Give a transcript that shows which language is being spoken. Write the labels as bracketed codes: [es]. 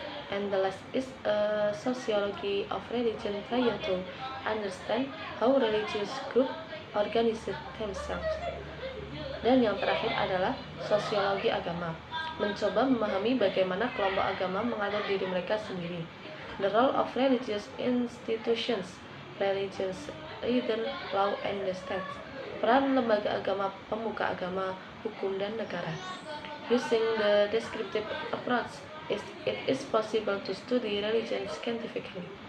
[en] and the last is a sociology of religion trying to understand how religious group organize themselves. [id] Dan yang terakhir adalah sosiologi agama, mencoba memahami bagaimana kelompok agama mengatur diri mereka sendiri. [en] The role of religious institutions, religious leader, law, and the state. [id] Peran lembaga agama, pemuka agama, hukum, dan negara. [en] Using the descriptive approach, it is possible to study religion scientifically.